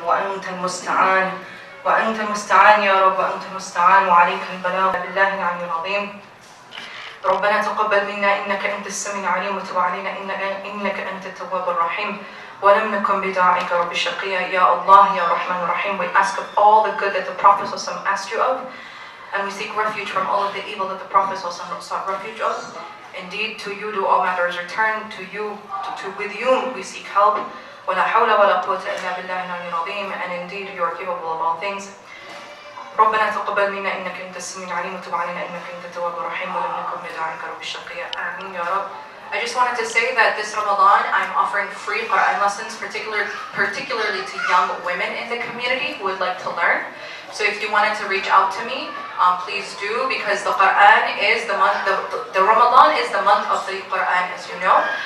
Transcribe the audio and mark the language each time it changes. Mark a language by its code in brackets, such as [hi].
[ar] وأنت المستعان وأنت المستعان يا رب، وأنت المستعان وعليك البلاغ. بالله العلي العظيم. ربنا تقبل منا إنك أنت السميع العليم وتب علينا إنك أنت التواب الرحيم. ولم نكن بداعيك رب شقيا يا الله يا رحمن الرحيم. [en] We ask of all the good that the Prophet asked you of, and we seek refuge from all of the evil that the Prophet sought refuge of. Indeed, to you do all matters return, with you we seek help. [ar] ولا حول ولا قوة إلا بالله العلي العظيم. [en] And indeed, you are capable of all things. [ar] ربنا تقبل منا إنك أنت السميع العليم وتب علينا إنك أنت التواب الرحيم ولم نكن بدعائك رب الشقياء آمين يا رب. [en] I just wanted to say that this Ramadan I'm offering free Quran lessons, particularly to young women in the community who would like to learn. So if you wanted to reach out to me, please do, because the Quran is the month, the Ramadan is the month of the Quran, as you know.